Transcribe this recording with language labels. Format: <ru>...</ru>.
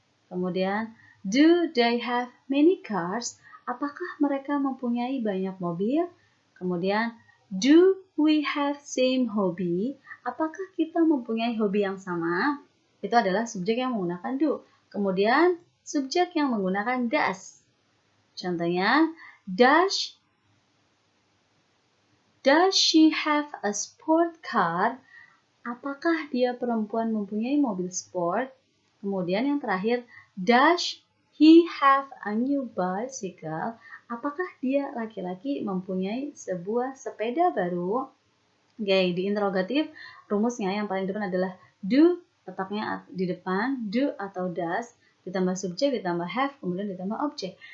<id>Kemudian,</id> <en>do they have many cars?</en> <id>Apakah mereka mempunyai banyak mobil? Kemudian,</id> <en>do we have same hobby?</en> <id>Apakah kita mempunyai hobi yang sama? Itu adalah subjek yang menggunakan do. Kemudian, subjek yang menggunakan does. Contohnya,</id> <en>does she have a sport car?</en> <id>apakah dia perempuan mempunyai mobil sport? Kemudian yang terakhir,</id> <en>does he have a new bicycle?</en> <id>Apakah dia laki-laki mempunyai sebuah sepeda baru? Oke, di interrogatif rumusnya yang paling depan adalah do, letaknya di depan, do atau does, ditambah subjek, ditambah have, kemudian ditambah objek.</id>